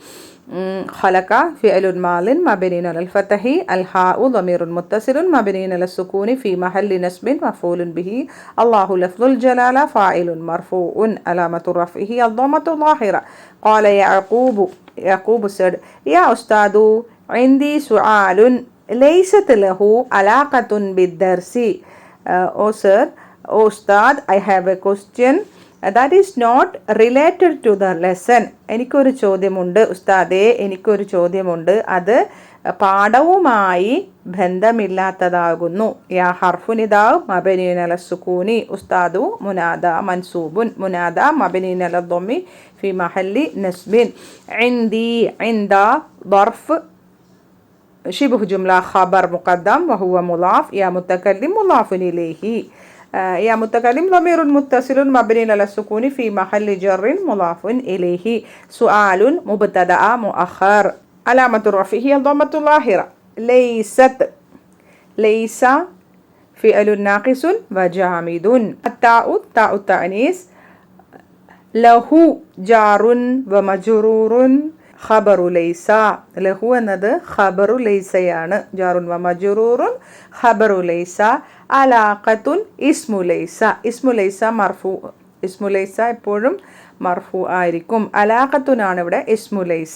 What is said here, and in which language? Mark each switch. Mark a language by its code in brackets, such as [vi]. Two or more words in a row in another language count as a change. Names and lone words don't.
[ar] خلقه فعل ماض مبني على الفتح، الهاء ضمير متصل مبني على السكون في محل نصب مفعول به، الله لفظ الجلالة فاعل مرفوع علامة رفعه الضمة الظاهرة. قال يعقوب said, يا أستاذ عندي سؤال ليست له علاقة بالدرس. [ml] ഓ സർ, ഓ ഉസ്താദ്, [en] I have a question that is not related to the lesson. [ml] എനിക്കൊരു ചോദ്യമുണ്ട് ഉസ്താദേ, എനിക്കൊരു ചോദ്യമുണ്ട്, അത് പാഠവുമായി ബന്ധമില്ലാത്തതാകുന്നു. [ar] يا حرف نداء مبني على السكون، أستاذ منادى منصوب، منادى مبني على الضم في محل نصب. عندي، عند ظرف شبه جملة خبر مقدم وهو مضاف. يا متكلم مضاف إليه. يا متكلم ضمير متصل مبني على السكون في محل جر مضاف إليه. سؤال مبتدأ مؤخر علامة رفعه الضمة الظاهرة. ليست، ليس فعل ناقص وجامد. التاء، تاء التأنيث. له جار ومجرور. خبر ليس, [ml] ലഹു എന്നത് [ar] خبر ليس. جار ومجرور خبر ليس. علاقة اسم ليس، اسم ليس مرفوع، اسم ليس [ml] എപ്പോഴും മർഫു ആയിരിക്കും. അലാഖത്തുനാണ് ഇവിടെ [ar] اسم ليس.